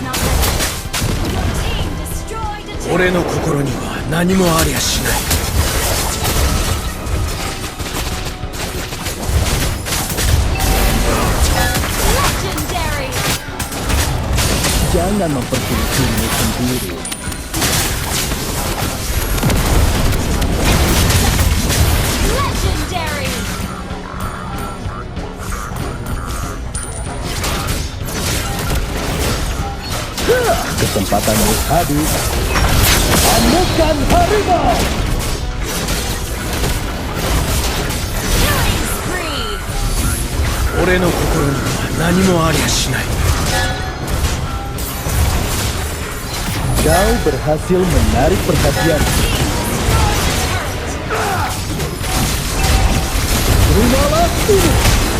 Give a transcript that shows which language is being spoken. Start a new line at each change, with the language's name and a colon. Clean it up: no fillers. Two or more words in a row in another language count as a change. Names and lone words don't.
English: Not ready. Your team destroyed a turret.
Japanese: 俺の心には何もありゃしない。
English: Legendary.
Indonesian: Jangan mempersulit dirimu sendiri.
English: Legendary.
Indonesian: Kesempatanmu habis. Amukan harimau.
English: Killing spree.
Japanese: 俺の心には何もありゃしない。
Indonesian: Kau berhasil menarik perhatian. Terimalah ini.